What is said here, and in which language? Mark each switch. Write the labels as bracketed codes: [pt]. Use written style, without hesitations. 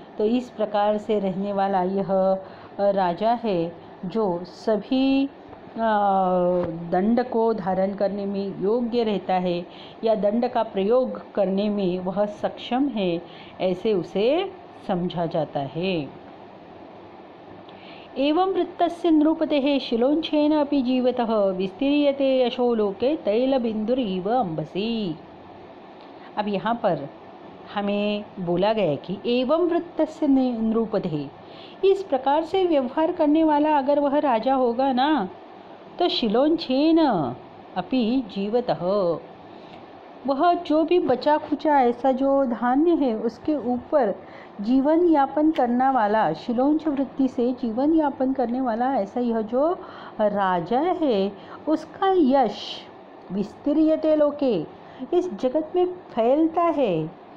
[hi] तो इस प्रकार से रहने वाला यह राजा है जो सभी दंड को धारण करने में योग्य रहता है या दंड का प्रयोग करने में वह सक्षम है, ऐसे उसे समझा जाता है। [sa] एवं वृत्तस्य नृपतेः शिलोंछेन अपि जीवतः विस्तीर्यते यशो लोके तैलबिंदुरीव अंबसी। [hi] अब यहाँ पर हमें बोला गया कि [sa] एवं वृत्तस्य नृपतेः, [hi] इस प्रकार से व्यवहार करने वाला अगर वह राजा होगा ना, तो [sa] शिलोंछेन अपि जीवतः, [hi] वह जो भी बचा खुचा ऐसा जो धान्य है उसके ऊपर जीवन यापन करने वाला, शिलोंच वृत्ति से जीवन यापन करने वाला ऐसा यह जो राजा है, उसका यश [sa] विस्तीर्यते लोके, [hi] इस जगत में फैलता है।